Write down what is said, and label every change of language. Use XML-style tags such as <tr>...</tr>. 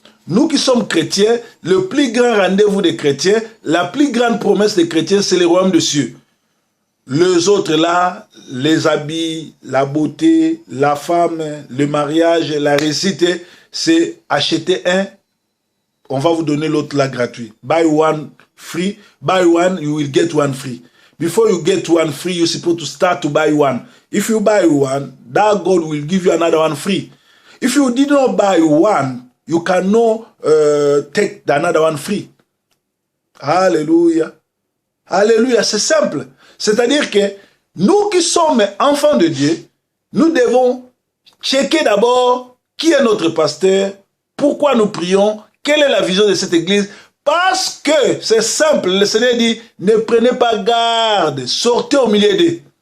<fr>Nous qui sommes chrétiens, le plus grand rendez-vous des chrétiens, la plus grande promesse des chrétiens, c'est le royaume des cieux. Les autres là, les habits, la beauté, la femme, le mariage, la réussite, c'est acheter un on va vous donner l'autre là gratuit.</fr> <en>Buy one free, buy one, you will get one free. Before you get one free, you're supposed to start to buy one. If you buy one, that God will give you another one free. If you did not buy one, you cannot take another one free.</en> <fr>Alléluia. Alléluia, c'est simple. C'est-à-dire que nous qui sommes enfants de Dieu, nous devons checker d'abord qui est notre pasteur, pourquoi nous prions, quelle est la vision de cette église. Parce que c'est simple, le Seigneur dit, ne prenez pas garde, sortez au milieu d'eux.</fr>